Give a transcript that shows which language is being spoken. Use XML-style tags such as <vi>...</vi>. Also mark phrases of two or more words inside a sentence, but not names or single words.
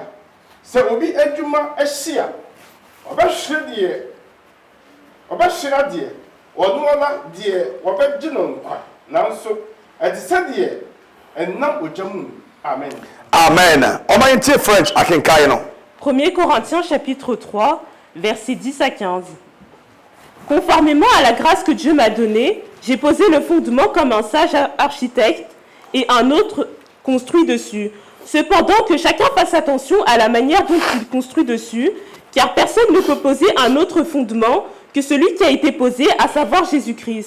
<ak>Sɛ obi adwuma ahyi a, ɔbɛhyerɛ deɛ ɔno ara deɛ wɔbɛgye no nkwa. Nanso ɛte sɛ deɛ ɛnam ogya mu. Amen. amen ɔma yɛntie French akenkae no</ak> <fr>1 Corinthiens chapitre 3, versets 10 à 15. Conformément à la grâce que Dieu m'a donnée, j'ai posé le fondement comme un sage architecte et un autre construit dessus. Cependant que chacun fasse attention à la manière dont il construit dessus, car personne ne peut poser un autre fondement que celui qui a été posé, à savoir Jésus-Christ.</fr>